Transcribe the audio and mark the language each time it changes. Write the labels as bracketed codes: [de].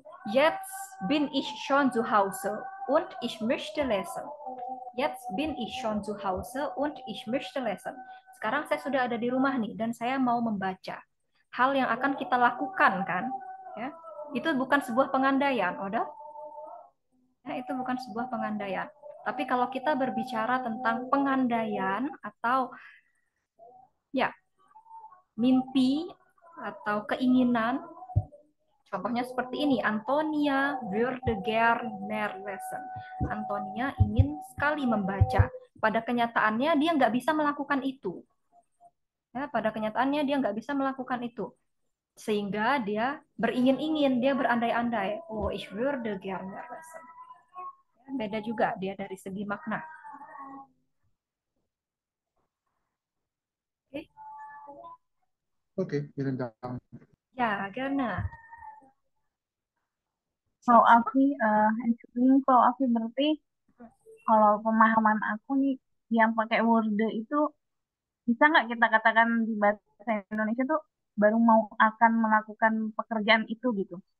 [de] Jetzt bin ich schon zu Hause und ich möchte lesen. Jetzt bin ich schon zu Hause und ich möchte lesen. [id] Sekarang saya sudah ada di rumah nih dan saya mau membaca. Hal yang akan kita lakukan kan, ya. Itu bukan sebuah pengandaian, Oda. Ya, itu bukan sebuah pengandaian. Tapi kalau kita berbicara tentang pengandaian atau ya mimpi atau keinginan, contohnya seperti ini, [de] Antonia würde gern mehr lesen. [id] Antonia ingin sekali membaca. Pada kenyataannya dia nggak bisa melakukan itu. Ya, pada kenyataannya dia nggak bisa melakukan itu. Sehingga dia beringin-ingin, dia berandai-andai. [de] Oh, ich würde gern mehr lesen. [id] Ya, beda juga dia dari segi makna. [de] Oke, vielen Dank. [id] Ya, Gana. Kalau Afi, kalau Afi berarti kalau pemahaman aku nih yang pakai word itu bisa nggak kita katakan di bahasa Indonesia tuh baru mau akan melakukan pekerjaan itu gitu?